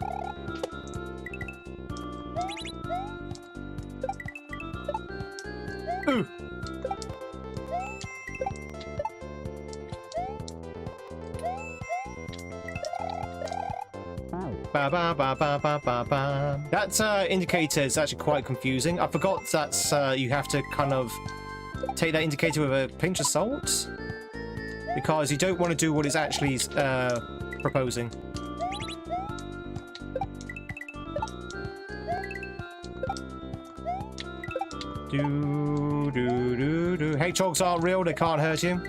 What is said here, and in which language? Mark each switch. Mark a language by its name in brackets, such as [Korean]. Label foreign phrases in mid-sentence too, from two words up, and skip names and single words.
[English] Ooh. Ba ba ba ba ba ba ba. That indicator is actually quite confusing. I forgot that you have to kind of take that indicator with a pinch of salt, because you don't want to do what it's actually proposing. Do do do do. Hedgehogs aren't real. They can't hurt you.